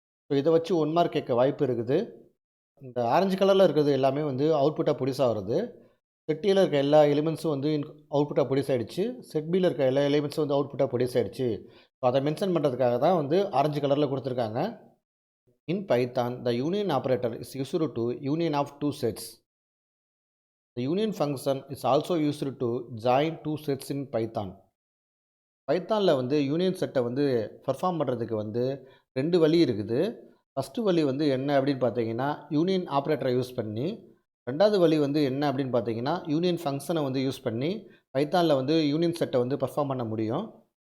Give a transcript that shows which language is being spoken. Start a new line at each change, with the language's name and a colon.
Tamil: So இதை வச்சு 1 mark கேட்க வாய்ப்பு இருக்குது. இந்த ஆரஞ்சு கலரில் இருக்கிறது எல்லாமே அவுட்புட்டாக ப்ரொடியூஸ் ஆகிறது. செட் ஏல இருக்க எல்லா எலிமெண்ட்ஸும் அவுட்புட்டாக ப்ரொடியூஸ் ஆகிடுச்சு. செட் பியில் இருக்க எல்லா எலிமெண்ட்ஸும் அவுட்புட்டாக ப்ரொடியூஸ் ஆகிடுச்சு. ஸோ அதை மென்ஷன் பண்ணுறதுக்காக தான் ஆரஞ்சு கலரில் கொடுத்துருக்காங்க.
English: In Python, the union operator is used to union of 2 sets. The union function is also used to join 2 sets in Python.
Tamil: பைத்தானில் union செட்டை பர்ஃபார்ம் பண்ணுறதுக்கு 2 வழி இருக்குது. ஃபஸ்ட்டு வழி என்ன அப்படின்னு பார்த்தீங்கன்னா, யூனியன் ஆப்ரேட்டரை யூஸ் பண்ணி. ரெண்டாவது வழி என்ன அப்படின்னு பார்த்தீங்கன்னா, யூனியன் ஃபங்க்ஷனை யூஸ் பண்ணி பைத்தானில் யூனியன் செட்டை பர்ஃபார்ம் பண்ண முடியும்.